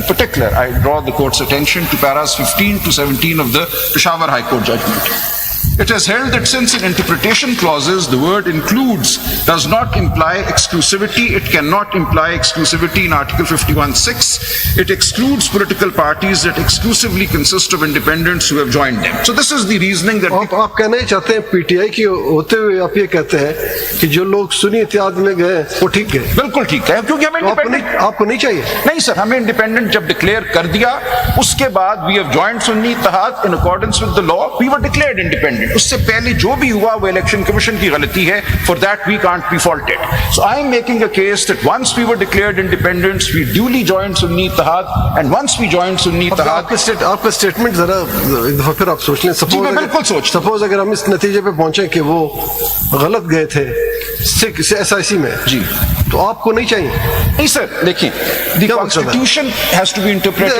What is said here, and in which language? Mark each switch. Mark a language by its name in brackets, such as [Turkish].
[English] In particular, I draw the court's attention to paras 15 to 17 of the Peshawar High Court judgment. It has held that since in interpretation clauses the word includes does not imply exclusivity, it cannot imply exclusivity in Article 51(6). It excludes political parties that exclusively consist of independents who have joined them. So this is the reasoning that [Hindi] आप कहना ही चाहते हैं PTI की होते हुए आप ये कहते हैं कि जो लोग सुन्नी इत्तेहाद में गए वो ठीक गए? बिल्कुल ठीक है, क्योंकि हमें इंडिपेंडेंट आपको नहीं चाहिए? नहीं सर, हमें इंडिपेंडेंट जब डिक्लेयर कर दिया उसके बाद [English] We have joined Sunni Ittehad in accordance with the law, we were declared independent. [Hindi] उससे पहले जो भी हुआ वो इलेक्शन कमीशन की गलती है. [English] For that we can't be faulted. So I am making a case that once we were declared independents we duly joined Sunni Ittehad and once we joined Sunni Ittehad. [Hindi] आपका स्टेटमेंट जरा एक दफा फिर आप सोच लें. सपोज अगर हम इस नतीजे पे पहुंचे कि वो गलत गए थे SIC में जी, तो आपको नहीं चाहिए? नहीं सर, देखिए [English] the constitution has to be interpreted.